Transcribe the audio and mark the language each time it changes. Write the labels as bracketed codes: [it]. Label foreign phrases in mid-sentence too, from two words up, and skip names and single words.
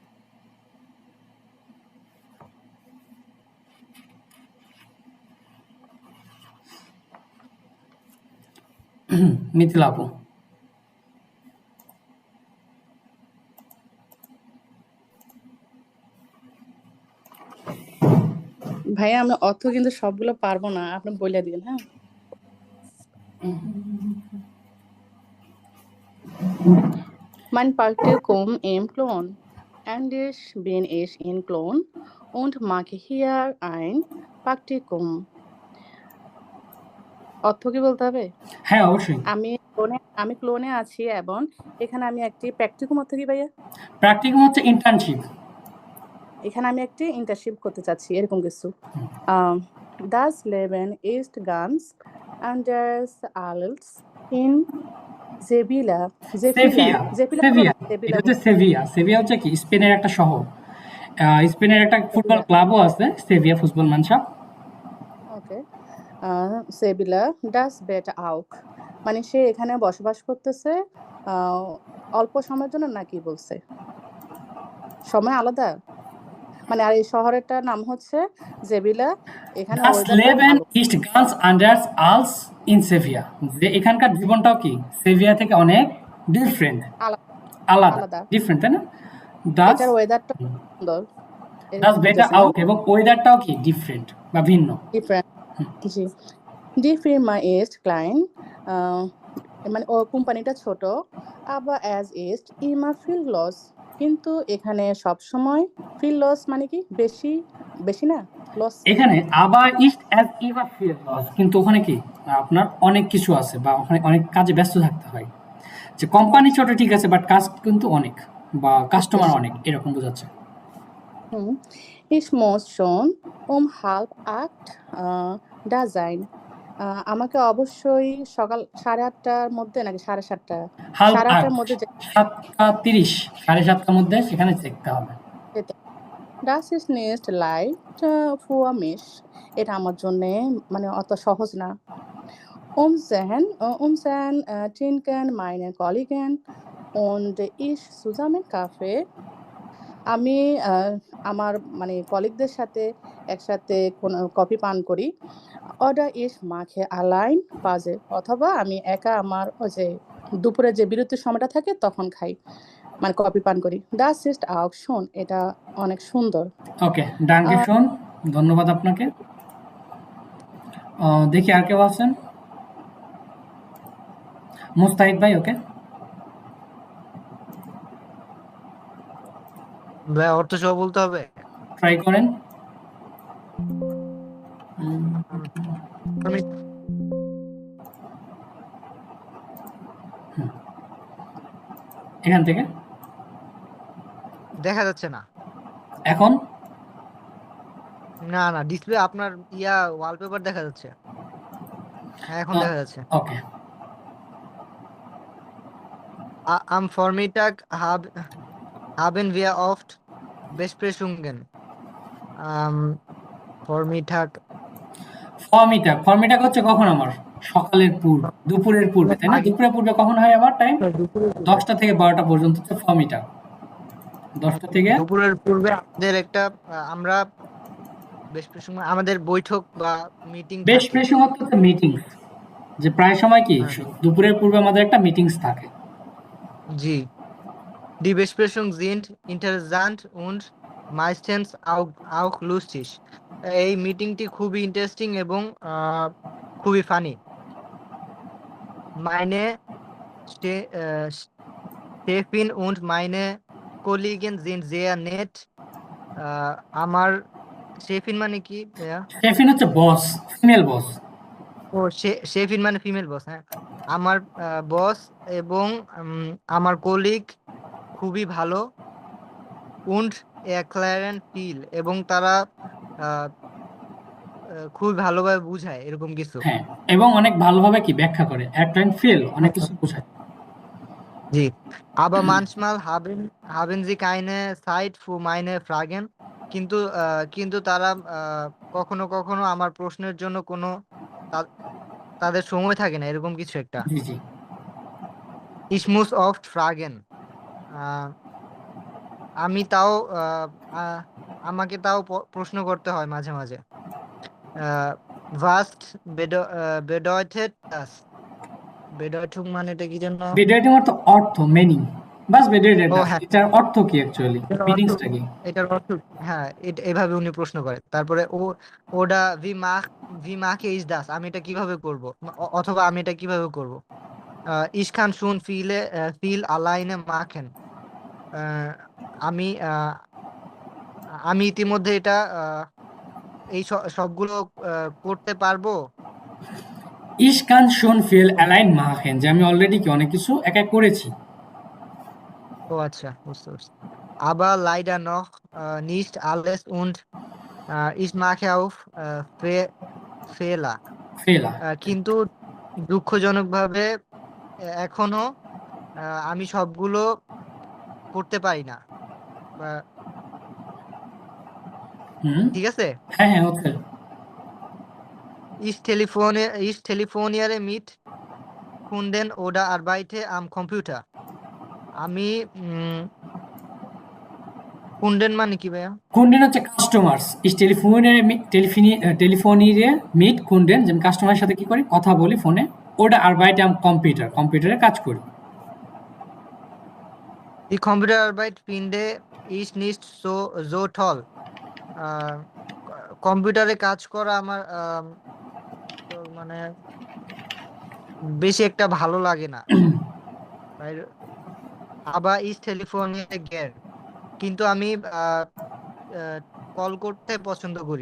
[bn] মিথিলা আপু, ভাইয়া আমি অর্থ কিন্তু সবগুলো পারবো না, আপনি বলে দিন। হ্যাঁ, [de] mein Praktikum im Klon. Und ich bin in Klon und mache hier ein Praktikum. [bn] অর্থ কি বলতে হবে? হ্যাঁ অবশ্যই। আমি ক্লোনে আছি এবং এখানে আমি একটি প্র্যাকটিকুম অর্থ কি ভাইয়া? প্র্যাকটিকুম হচ্ছে ইন্টার্নশিপ। এখানে আমি একটি ইন্টার্নশিপ করতে চাচ্ছি, এরকম কিছু। [de] Das Leben ist ganz anders als in Sevilla. [bn] সেভিয়া, Sevilla বলো সেভিয়া, না, Sevilla এটা হচ্ছে বলো। সেভিয়া। সেভিয়া হচ্ছে কি স্পেনের একটা শহর। স্পেনের একটা ফুটবল Sevilla. ক্লাবও আছে, সেভিয়া [de] Fußball Mannschaft. [bn] ওকে, [de] Sevilla, das Bett auch. [bn] মানে সে এখানে বসবাস করতেছে অল্প সময়ের জন্য, নাকি বলছে সময় আলাদা? মানে আর এই শহরেরটার নাম হচ্ছে জেবিলা। এখানে Das ওয়েদারটা Leben ভালো, [de] ist ganz anders als in Sevilla, [bn] যে এখানকার জীবনটাও কি সেভিয়া থেকে অনেক ডিফারেন্ট, আলাদা, আলাদা। ডিফারেন্ট, তাই না? Das এটার ওয়েদারটা সুন্দর, [de] das Wetter auch, [bn] এবং ওয়েদারটাও কি ডিফারেন্ট বা ভিন্ন। ডিফারেন্ট। জি, [de] Die Firma ist klein, [bn] মানে ও কোম্পানিটা ছোট, [de] aber es ist immer viel los. [bn] কিন্তু এখানে সব সময় [de] viel los [bn] মানে কি বেশি, বেশি না লস। এখানে আবার [de] ist es immer viel los, [bn] কিন্তু ওখানে কি আপনার অনেক কিছু আছে বা ওখানে অনেক কাজে ব্যস্ত থাকতে হয়। যে কোম্পানি ছোট ঠিক আছে, বাট কাজ কিন্তু অনেক বা কাস্টমার অনেক, এরকম বোঝাচ্ছে। [de] Ich muss schon um 7:30 da sein. [bn] আমাকে অবশ্যই সকাল 8:30টার মধ্যে নাকি 7:30টা? হাল 8:30টার মধ্যে 7:30, 7:30টার মধ্যে সেখানে যেতে হবে। যেতে। [de] Das ist nicht leicht für mich. [bn] এটা আমার জন্য মানে অত সহজ না। [de] Um 10 trinken meine Kollegen und ich zusammen Kaffee. [bn] আমি আমার মানে কলিগদের সাথে একসাথে কোনো কফি পান করি। [de] Oder ich mache allein Pause. [bn] অথবা আমি একা আমার ওই যে দুপুরে যে বিরতির সময়টা থাকে তখন খাই, মানে কফি পান করি। [de] Das ist auch schön. [bn] এটা অনেক সুন্দর। ওকে, [de] Danke schön, [bn] ধন্যবাদ আপনাকে। দেখি আর কেউ আছেন? মুস্তাহিদ ভাই, ওকে। ভাইয়া অর্থ সহ বলতে হবে। ট্রাই করেন। আমি এখান থেকে দেখা যাচ্ছে না। এখন না না, ডিসপ্লে আপনার ওয়ালপেপার দেখা যাচ্ছে। হ্যাঁ, এখন দেখা যাচ্ছে। ওকে [de] Am Vormittag haben wir oft Besprechungen. [bn] Vormittag ফর্মিটা হচ্ছে কখন আমার সকালের পূর্ব দুপুরের পূর্বে, তাই না? আগে দুপুরের পূর্বে কখন হয় আমার টাইম? দুপুরের পূর্বে 10টা থেকে 12টা পর্যন্ত হচ্ছে ফর্মিটা। 10টা থেকে দুপুরের পূর্বে আমাদের একটা আমরা Besprechung আমাদের বৈঠক বা মিটিং বেশ থাকে। বেশি হচ্ছে মিটিংস, যে প্রায় সময় কি হ্যাঁ, দুপুরের পূর্বে আমাদের একটা মিটিংস থাকে। জি। [de] Die Besprechungen sind interessant und meistens auch lustig. [bn] এই মিটিংটি খুবই ইন্টারেস্টিং এবং খুবই ফানি। [de] Meine Chefin und meine Kollegen sind sehr nett. [bn] আমার শেফিন মানে কি ভাইয়া? শেফিন হচ্ছে বস, ফিমেল বস। ও শেফিন মানে ফিমেল বস। হ্যাঁ, আমার বস এবং আমার কলিগ খুবই ভালো। [de] und erklären viel [bn] এবং তারা আহ, খুবই ভালোভাবে বুঝায় এরকম কিছু। হ্যাঁ, এবং অনেক ভালোভাবে কি ব্যাখ্যা করে, অ্যাক্ট ফিল অনেক কিছু বোঝায়। জি। [de] aber manchmal haben sie keine Zeit für meine Fragen. [bn] কিন্তু তারা কখনো কখনো আমার প্রশ্নের জন্য তা- তাদের সময় থাকে না, এরকম কিছু একটা। জি জি। [de] Ich muss oft fragen. [bn] আহ, আমি তাও আহ, আমাকে তাও প্রশ্ন করতে হয় মাঝে মাঝে। [de] was bedeutet das? [bn] bedeutung মানে এটা কি জন্য? বেডওয়েটিং অর্থ অর্থ, মিনিং। [de] was bedeutet [bn] ও না, হ্যাঁ, এটার অর্থ কি অ্যাকচুয়ালি, এটার অর্থ মিনিংসটা কি? এটার অর্থ হ্যাঁ, এভাবে উনি প্রশ্ন করে। তারপরে ওটা [de] wie mache ich das, [bn] আমি এটা কিভাবে করব, অথবা আমি এটা কিভাবে করব। [de] ich kann schon viel alleine machen. [bn] আহ, আমি আমি ইতিমধ্যে এটা এই সবগুলো করতে পারবো। [de] ich kann schon viel alleine machen, [bn] যে আমি অলরেডি কি অনেক কিছু একা করেছি। ও আচ্ছা, বুঝতে পারছি। [de] aber leider noch nicht alles und ich mache auch Fehler. [bn] ফেলা। কিন্তু দুঃখজনকভাবে এখনো আমি সবগুলো করতে পারি না। বা- হুম। ঠিক আছে। হ্যাঁ হ্যাঁ হচ্ছে। [de] Ich telefoniere mit Kunden oder arbeite am Computer. [bn] আমি কুন্ডেন মানে কি ভাইয়া? কুন্ডেন হচ্ছে কাস্টমার্স। [de] ich telefoniere mit Kunden, [bn] যে আমি কাস্টমারের সাথে কি করি, কথা বলি ফোনে। [de] oder arbeite am Computer, [bn] কম্পিউটারে কাজ করি। [de] Die Computerarbeit finde ich nicht so toll. [bn] আহ, কম্পিউটারে কাজ করা আমার তো মানে বেশি একটা ভালো লাগে না। [de] আবার ich telefoniere gern. [bn] কিন্তু আমি কল করতে পছন্দ করি।